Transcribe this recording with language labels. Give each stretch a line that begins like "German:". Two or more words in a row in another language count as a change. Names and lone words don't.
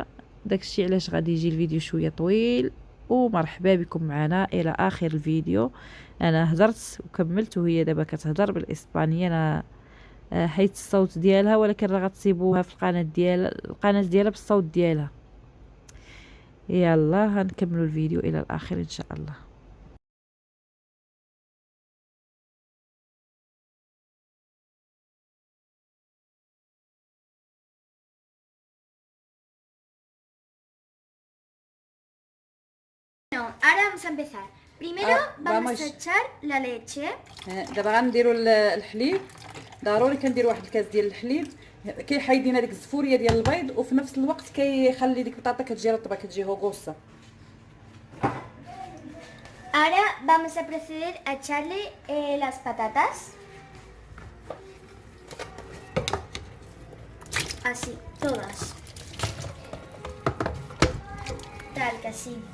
Arabic: داكشي علاش غادي يجي الفيديو شويه طويل. ومرحبا بكم معنا الى اخر الفيديو. انا هضرت وكملت، وهي دابا كتهضر بالاسبانيه. انا حيت الصوت ديالها، ولكن راه غتصيبوها في القناه ديالها بالصوت ديالها. يلا هنكملوا الفيديو الى الاخر ان شاء الله.
Spanish: No, ahora vamos a empezar. Primero vamos a echar la leche.
Arabic: دابا غنديروا الحليب. ضروري كنديروا واحد الكاس ديال الحليب، كيحيد لنا ديك الزفوريه ديال البيض، وفي نفس الوقت كيخلي ديك البطاطا كتجي رطبه، كتجي هوغوسه.
Spanish: Ahora vamos a proceder a echarle las patatas. Así, todas. Tal que así.